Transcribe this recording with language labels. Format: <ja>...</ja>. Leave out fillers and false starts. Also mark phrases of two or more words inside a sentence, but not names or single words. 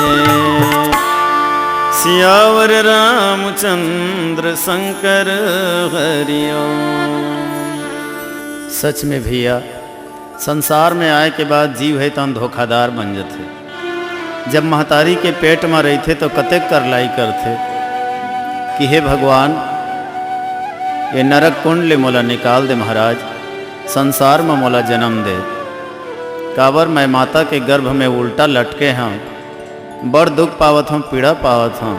<hne>सियावर रामचंद्र शंकर हरिओम। सच में भैया संसार में आए के बाद जीव है तो धोखादार बन जाते। जब महतारी के पेट में रही थे तो कतेक करलाई करते कि हे भगवान ये नरक कुंड ले मोला निकाल दे महाराज, संसार में मोला जन्म दे। काबर मैं माता के गर्भ में उल्टा लटके हैं, बड़ दुख पावत हूँ, पीड़ा पावत हूँ।</hne>